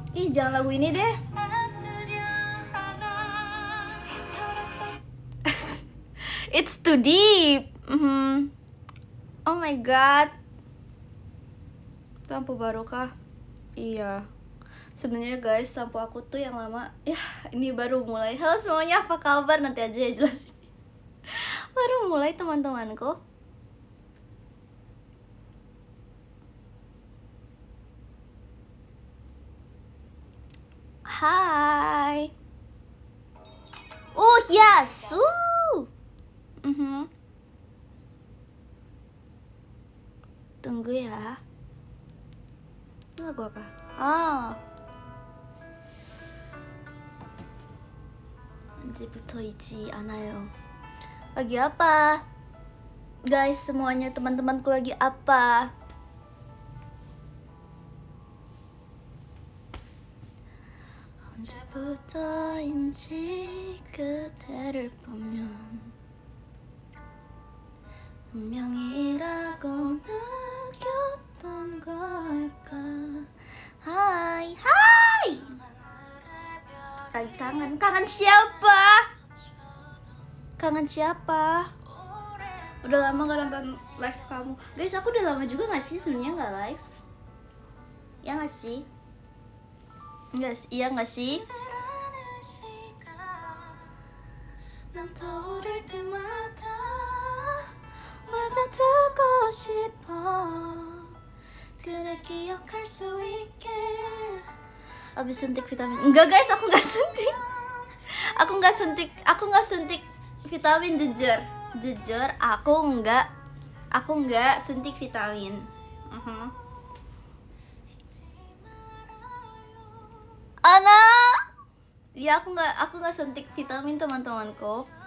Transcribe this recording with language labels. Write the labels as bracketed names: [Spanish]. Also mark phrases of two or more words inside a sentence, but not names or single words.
[Indonesian] jangan lagu ini deh. [English] It's too deep. Oh my god. [Indonesian] Lampu barokah. Iya. Sebenarnya guys, lampu aku tuh yang lama. Ya, ini baru mulai. Halo semuanya, apa kabar? Nanti aja ya jelasin. Baru mulai teman-temanku. Hai. Yes. Tunggu ya. Ini lagu apa? [Korean] 언제부터 잊지 않아요. [Indonesian] Lagi apa? Guys, semuanya teman-temanku lagi apa? [Korean] 언제부터인지 그대를 보면 운명이라고 느꼈던 걸까. [Indonesian] Hai. Lagi kangen siapa? Kangen siapa? Udah lama gak nonton live kamu. Guys, aku udah lama juga gak sih sebenarnya gak live? Ya gak sih? Iya gak sih? [Korean] 난 떠오를 때마다 맘에 두고 싶어 그래 기억할 수 있게. [Indonesian] Abis suntik vitamin. Enggak guys, aku gak suntik. Aku gak suntik vitamin, jujur aku nggak suntik vitamin. Ana, ya aku nggak suntik vitamin teman-temanku.